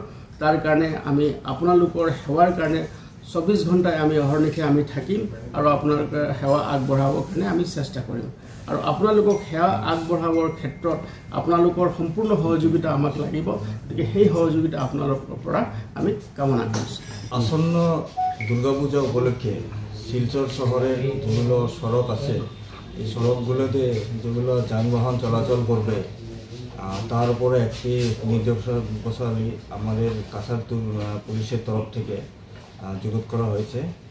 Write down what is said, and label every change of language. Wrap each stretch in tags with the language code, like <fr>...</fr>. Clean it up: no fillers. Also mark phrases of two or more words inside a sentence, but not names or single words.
<as>তাৰ কাৰণে আমি আপোনালোকৰ সেৱাৰ কাৰণে 24 ঘণ্টাই আমি অহৰ্নিশে আমি থাকিম আৰু আপোনালোকৰ সেৱা আগবঢ়াবৰ কাৰণে আমি চেষ্টা কৰিম। আৰু আপোনালোকক সেৱা আগবঢ়াবৰ ক্ষেত্ৰত আপোনালোকৰ সম্পূৰ্ণ সহযোগিতা আমাক লাগিব, গতিকে সেই সহযোগিতা আপোনালোকৰ পৰা আমি কামনা কৰিছোঁ।</as> <bn>আসন্ন দুর্গা পূজা উপলক্ষে শিলচর শহরের যেগুলো সড়ক আছে এই সড়কগুলোতে যেগুলো যানবাহন চলাচল করবে তার উপরে একটি নির্দেশাবলী আমাদের কাছারপুর পুলিশের তরফ থেকে জরুর করা হয়েছে।</bn>